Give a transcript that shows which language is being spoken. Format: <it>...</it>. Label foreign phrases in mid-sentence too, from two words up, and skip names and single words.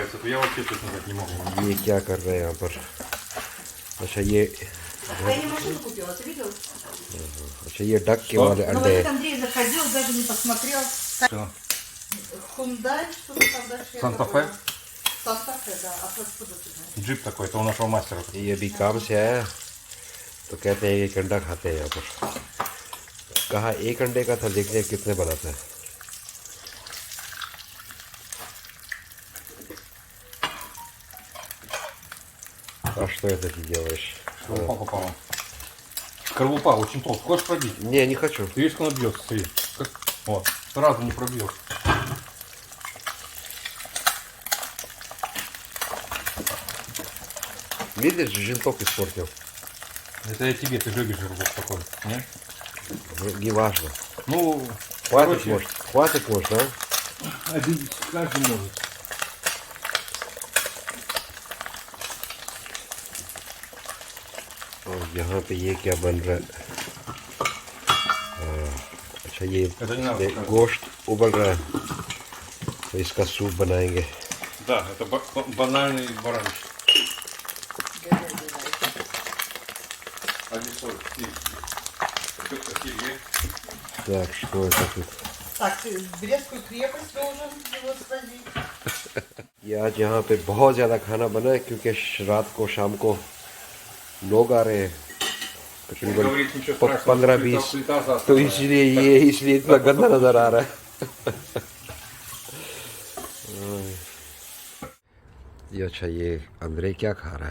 <ru>нравится, то я вообще точно знать не могу.</ru> <hi>ये क्या कर रहे हैं यहाँ पर? अच्छा ये</hi> <ru>Я не машину купила, ты видел?</ru> <hi>अच्छा ये डक के</hi> <ru>Что?</ru> <hi>वाले</hi> <ru>Ну,</ru> <hi>अंडे</hi> <ru>вот Андрей заходил, даже не посмотрел. Что? Хундай, что-то там дальше. я Санта-Фе? забыла. Санта-Фе, да. А откуда ты знаешь? Джип такой, это у нашего мастера.</ru> <hi>ये अभी काम से आया तो कहते हैं एक अंडा खाते हैं यहाँ पर। कहा एक अंडे का था, देखते हैं कितने बनाता है।</hi> <ru>А что это ты делаешь? Скорлупа попала. Скорлупа очень толстая. Хочешь пробить? Не, не хочу. Ты видишь, как она бьется, смотри. Вот. Сразу не пробьешь. Видишь, женток испортил. Это я тебе, ты любишь желток такой. Не? Ну, не важно. Ну, Хватит, короче, может, а? обидеть каждый может.</ru> <hi>और यहाँ पे ये क्या बन रहा है? अच्छा ये</hi> <ru>Это не надо показывать.</ru> <hi>गोश्त उबल रहा है, तो इसका सूप बनाएंगे।</hi> <ru>Да, это банальный баранчик. Один соль. Так, что это тут? Так, ты в Брестскую крепость должен его свозить.</ru> <hi>ये आज यहाँ पे बहुत ज़्यादा खाना बना है क्योंकि रात को शाम को लोग आ रहे हैं तकरीबन 15-20, तो इसलिए इतना गंदा नज़र आ रहा है। ये अच्छा, ये अंदर क्या खा रहा है?</hi>